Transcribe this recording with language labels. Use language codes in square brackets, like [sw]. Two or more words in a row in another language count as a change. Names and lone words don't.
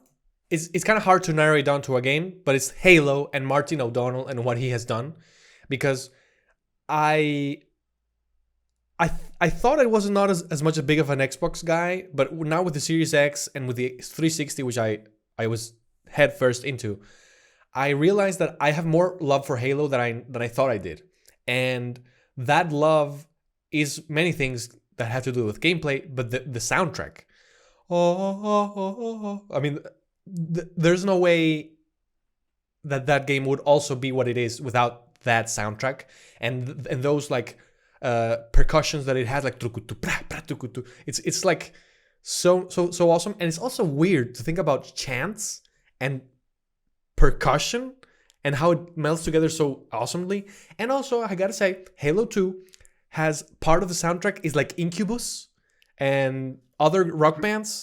[en] It's kind of hard to narrow it down to a game, but it's Halo and Martin O'Donnell and what he has done, because I I thought I was not as much a big of an Xbox guy, but now with the Series X and with the 360, which I was head first into, I realized that I have more love for Halo than I thought I did, and that love is many things that have to do with gameplay, but the soundtrack. I mean, there's no way that game would also be what it is without that soundtrack and those like percussions that it has, like trukutu, pra, pra, tukutu. It's like so awesome, and it's also weird to think about chants and percussion and how it melts together so awesomely. And also, I gotta say, Halo 2 has part of the soundtrack is like Incubus and other rock bands,